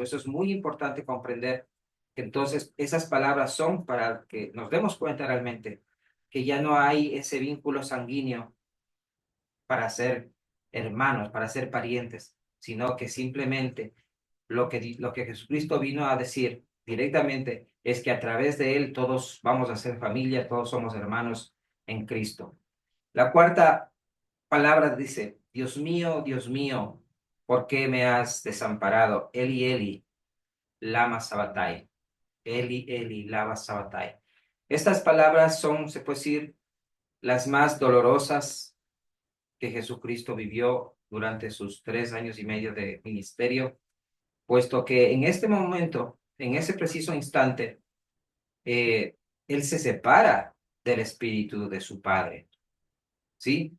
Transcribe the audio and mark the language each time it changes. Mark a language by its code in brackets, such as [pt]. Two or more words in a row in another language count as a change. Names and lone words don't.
[es] Eso es muy importante comprender que entonces esas palabras son para que nos demos cuenta realmente que ya no hay ese vínculo sanguíneo para ser hermanos, para ser parientes, sino que simplemente lo que Jesucristo vino a decir directamente es que a través de él todos vamos a ser familia, todos somos hermanos en Cristo. La cuarta palabra dice, Dios mío, ¿por qué me has desamparado? [arc] Eli, Eli, lama sabatai. Eli, Eli, lama sabatai. [es] Estas palabras son, se puede decir, las más dolorosas que Jesucristo vivió durante sus 3 años y medio de ministerio, puesto que en este momento, en ese preciso instante, él se separa del espíritu de su padre, ¿sí?